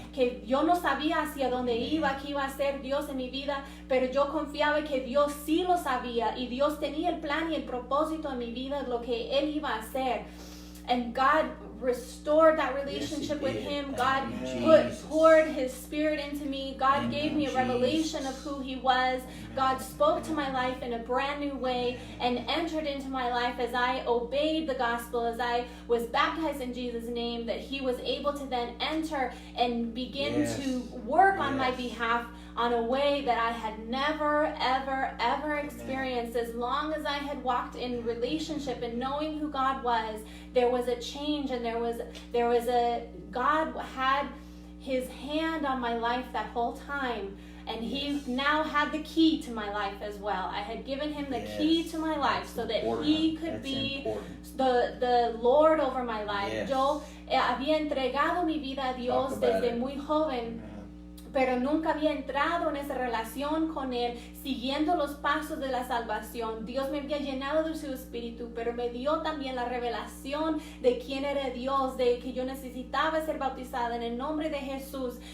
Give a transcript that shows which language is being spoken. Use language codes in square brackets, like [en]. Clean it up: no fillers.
[es] Que yo no sabía hacia dónde iba, qué iba a ser Dios en mi vida, pero yo confiaba que Dios sí lo sabía, y Dios tenía el plan y el propósito en mi vida, lo que Él iba a hacer. [en] And God restored that relationship with Him. God poured His Spirit into me. God gave me a revelation of who He was. God spoke to my life in a brand new way and entered into my life as I obeyed the gospel, as I was baptized in Jesus' name, that He was able to then enter and begin to work on my behalf on a way that I had never, ever experienced. As long as I had walked in relationship and knowing who God was, there was a change, and God had His hand on my life that whole time. And he now had the key to my life as well. I had given him the key to my life so that he could be the Lord over my life. Yes. [es] Yo había entregado mi vida a Dios desde muy joven, pero nunca había entrado en esa relación con Él, siguiendo los pasos de la salvación. Dios me había llenado de su espíritu, pero me dio también la revelación de quién era Dios, de que yo necesitaba ser bautizada en el nombre de Jesús.